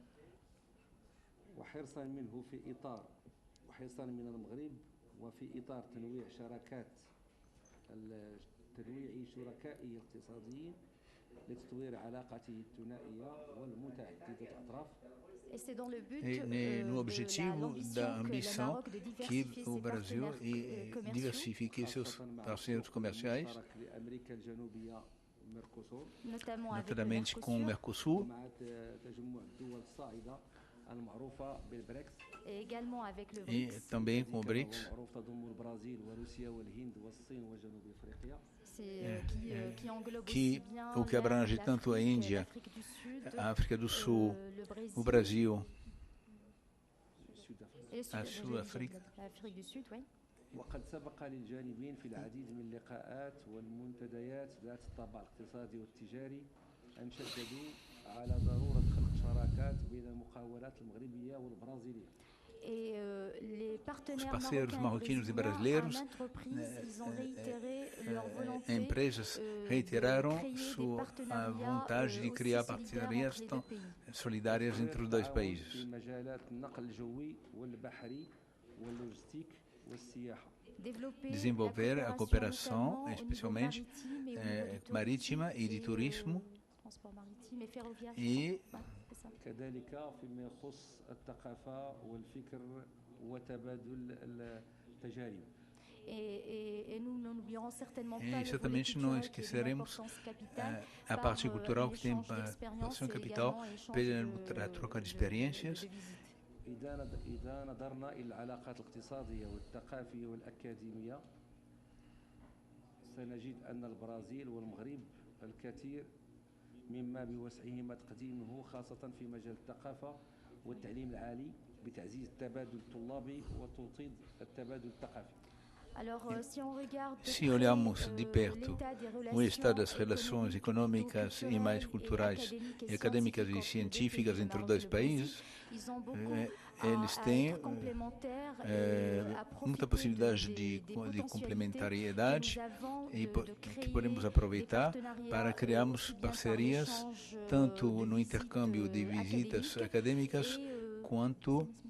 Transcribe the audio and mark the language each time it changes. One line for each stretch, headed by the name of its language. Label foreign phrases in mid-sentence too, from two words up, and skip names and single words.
Arabic: وحرصا منه في إطار وحرصا من المغرب وفي إطار تنويع شركائه الاقتصاديين لتطوير علاقته الثنائية والمتعددة الأطراف.
Portuguese: No objetivo da ambição que o Brasil diversifique seus parceiros comerciais, notadamente com o Mercosul, e também com o BRICS, o que abrange tanto a Índia, a África do Sul, o Brasil, a Sul-África.
Arabic: وقد سبق للجانبين في العديد من اللقاءات والمنتديات ذات الطابع الاقتصادي والتجاري أن شددوا على ضرورة خلق شراكات بين المقاولات المغربية والبرازيلية.
Portuguese: Os parceiros marroquinos e brasileiros, empresas reiteraram sua vontade de criar parcerias solidárias entre os dois países. Desenvolver a cooperação, especialmente marítima e de turismo, e
Arabic: كذلك فيما يخص الثقافة والفكر وتبادل التجارب.
Portuguese: E certamente não esqueceremos a parte cultural que tem participação capital pela troca de experiências.
Arabic: إذا نظرنا إلى العلاقات الاقتصادية والثقافية والأكاديمية سنجد أن البرازيل والمغرب الكثير مما بوسعهما تقديمه خاصة في مجال الثقافة والتعليم العالي بتعزيز التبادل الطلابي وتوطيد التبادل الثقافي.
Portuguese: Se olharmos de perto o estado das relações econômicas e mais culturais, e acadêmicas e científicas entre os dois países, eles têm muita possibilidade de complementariedade e que podemos aproveitar para criarmos parcerias tanto no intercâmbio de visitas acadêmicas quanto